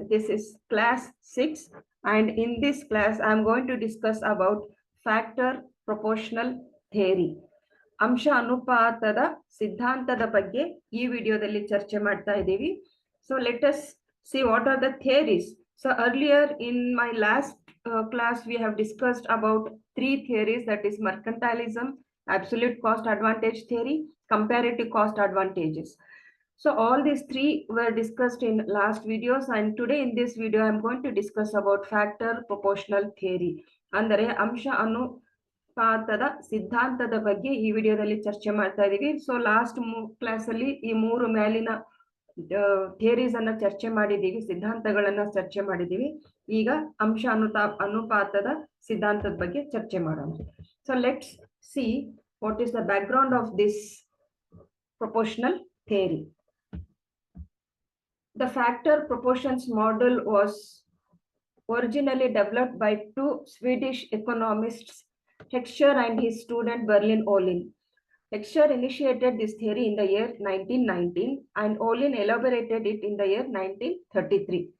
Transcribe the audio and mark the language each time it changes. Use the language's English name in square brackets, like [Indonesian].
[English] This is class 6 and in this class I am going to discuss about factor proportional theory. [Kannada] ಅಂಶ ಅನುಪಾತದ ಸಿದ್ಧಾಂತದ ಬಗ್ಗೆ ಈ ವಿಡಿಯೋದಲ್ಲಿ ಚರ್ಚೆ ಮಾಡ್ತಾ ಇದ್ದೀವಿ. [English] So let us see what are the theories. So earlier in my last class we have discussed about three theories, that is mercantilism, absolute cost advantage theory, comparative cost advantages. So all these three were discussed in last videos, and today in this video I'm going to discuss about factor proportional theory. [Kannada] ಅಂದರೆ ಅಂಶ ಅನುಪಾತದ ಸಿದ್ಧಾಂತದ ಬಗ್ಗೆ ಈ ವಿಡಿಯೋದಲ್ಲಿ ಚರ್ಚೆ ಮಾಡ್ತಾ ಇದೀವಿ. ಸೊ ಲಾಸ್ಟ್ ಕ್ಲಾಸ್ ಅಲ್ಲಿ ಈ ಮೂರು ಮೇಲಿನ ಥಿಯರೀಸ್ ಅನ್ನ ಚರ್ಚೆ ಮಾಡಿದೀವಿ, ಸಿದ್ಧಾಂತಗಳನ್ನ ಚರ್ಚೆ ಮಾಡಿದೀವಿ. ಈಗ ಅಂಶ ಅನುಪಾತದ ಸಿದ್ಧಾಂತದ ಬಗ್ಗೆ ಚರ್ಚೆ ಮಾಡೋಣ. [English] So let's see what is the background of this proportional theory. The factor proportions model was originally developed by two Swedish economists, Heckscher and his student Berlin Ohlin. Heckscher initiated this theory in the year 1919 and Ohlin elaborated it in the year 1933.